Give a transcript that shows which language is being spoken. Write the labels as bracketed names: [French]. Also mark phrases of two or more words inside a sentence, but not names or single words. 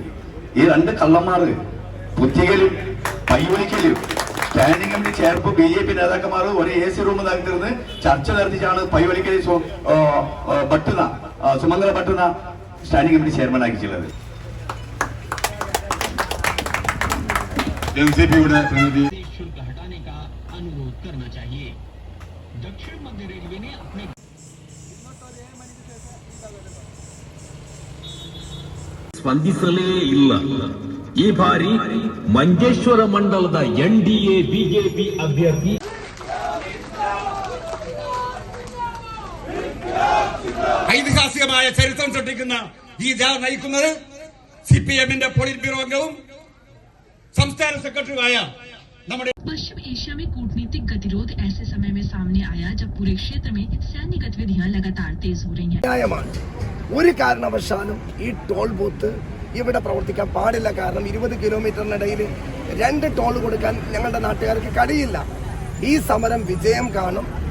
[Malayalam] ഈ രണ്ട് കള്ളന്മാർ ബുദ്ധികലും പൈവലിക്കലും [English] standing committee [Malayalam] ചേർപ്പ് BJP നേതാക്കന്മാർ ഒരു [English] AC room [Malayalam] നടത്തിരുന്ന് ചർച്ച നടത്തിച്ചാണ് പൈവലിക്കലി സുമംഗല ഭട്ടുന [English] standing committee chairman [Malayalam] ആക്കിയിട്ടുള്ളത്. എൻസിപിയുടെ പ്രതിനിധി [Kannada] ಸ್ಪಂದಿಸಲೇ ಇಲ್ಲ. ಈ ಬಾರಿ ಮಂಜೇಶ್ವರ ಮಂಡಲದ NDA BJP ಅಭ್ಯರ್ಥಿ [Malayalam] ഐതിഹാസികമായ ചരിത്രം സൃഷ്ടിക്കുന്ന ഈ ജാഥ നയിക്കുന്നത് CPM-ന്റെ [English] polit bureau [Malayalam] അംഗവും സംസ്ഥാന സെക്രട്ടറിയുമായ നമ്മുടെ [Hindi] पश्चिम एशिया में कूटनीतिक गतिरोध ऐसे समय में सामने आया जब पूरे क्षेत्र में सैन्य गतिविधियां लगातार तेज हो रही हैं. [Malayalam] ഒരു കാരണവശാലും ഈ ടോൾ ബൂത്ത് ഇവിടെ പ്രവർത്തിക്കാൻ പാടില്ല. കാരണം 20 കിലോമീറ്ററിനിടയിൽ 2 ടോൾ കൊടുക്കാൻ ഞങ്ങളുടെ നാട്ടുകാർക്ക് കഴിയില്ല. ഈ സമരം വിജയം കാണും.